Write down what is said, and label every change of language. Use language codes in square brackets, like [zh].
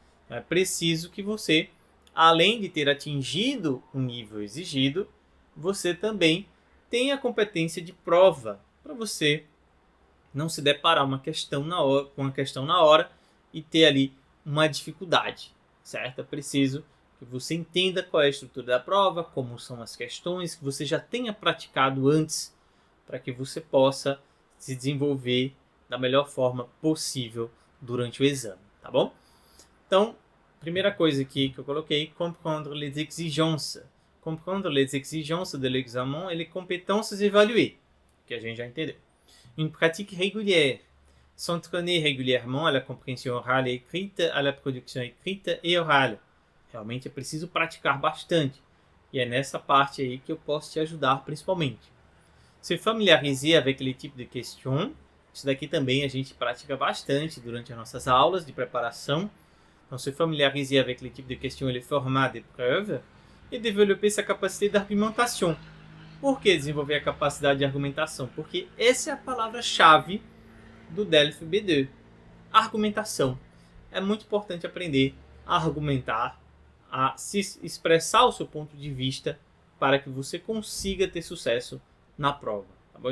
[pt] É preciso que você, além de ter atingido o nível exigido, você também tenha a competência de prova para você não se deparar com uma questão na hora e ter ali uma dificuldade, certo? É preciso que você entenda qual é a estrutura da prova, como são as questões, que você já tenha praticado antes, para que você possa se desenvolver da melhor forma possível durante o exame, tá bom? Então, primeira coisa aqui que eu coloquei, [fr] comprendre les exigences. Comprendre les exigences de l'examen et les compétences évaluées, [pt] que a gente já entendeu. [fr] Une pratique régulière. S'entraîner régulièrement à la compréhension orale et écrite, à la production écrite et orale. [pt] Realmente é preciso praticar bastante. E é nessa parte aí que eu posso te ajudar principalmente. [fr] Se familiariser avec les types de questions. [pt] Isso daqui também a gente pratica bastante durante as nossas aulas de preparação. [fr] Então, se familiariser avec les types de questions et les formats d'épreuves. E développer sa capacité d'argumentation. [pt] Por que desenvolver a capacidade de argumentação? Porque essa é a palavra-chave do DELF B2. Argumentação. É muito importante aprender a argumentar, a se expressar o seu ponto de vista para que você consiga ter sucesso na prova. Tá bom?